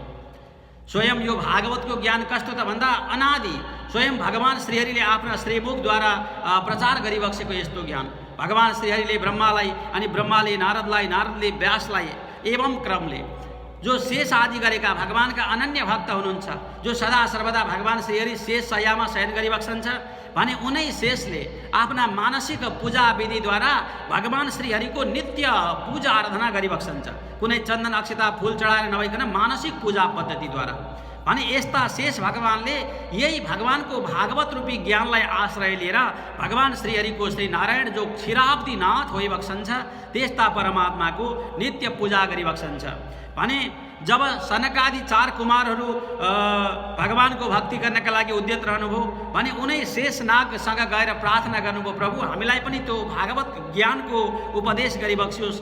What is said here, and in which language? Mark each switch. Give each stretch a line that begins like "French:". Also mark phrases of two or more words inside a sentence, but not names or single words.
Nepali: स्वयं यो भागवतको ज्ञान कस्तो त भन्दा अनादि स्वयं भगवान श्रीहरिले आफ्ना श्रीमुखद्वारा प्रचार गरिबक्सेको यस्तो ज्ञान भगवान श्रीहरिले ब्रह्मालाई अनि ब्रह्माले नारदलाई, नारदले व्यासलाई एवं क्रमले जो शेष आदि गरेका भगवानका अनन्य भक्त हुनुहुन्छ, जो सदा सर्वदा भगवान श्रीहरि शेष शय्यामा शयन गरिबक्सन्छ भने उनै शेषले आफ्ना मानसिक पूजा विधिद्वारा भगवान श्रीहरिको नित्य पूजा आराधना गरिबक्सन्छ। कुनै चन्दन अक्षता फूल चढाएर नभइकन मानसिक पूजा पद्धतिद्वारा भने यस्ता शेष भगवानले यही भगवानको भागवत रूपी ज्ञानलाई आश्रय लिएर भगवान श्रीहरिको श्री नारायण जो क्षीराब्दीनाथ होइबक्सन्छ त्यस्ता परमात्माको नित्य पूजा गरिबक्सन्छ भने जब सनकादि 4 कुमारहरू भगवानको भक्ति गर्नका लागि उद्यत रहनुभयो भने उनै शेषनागसँग गएर प्रार्थना गर्नुभयो, प्रभु हामीलाई पनि त्यो भागवत ज्ञानको उपदेश गरिबक्स्योस्।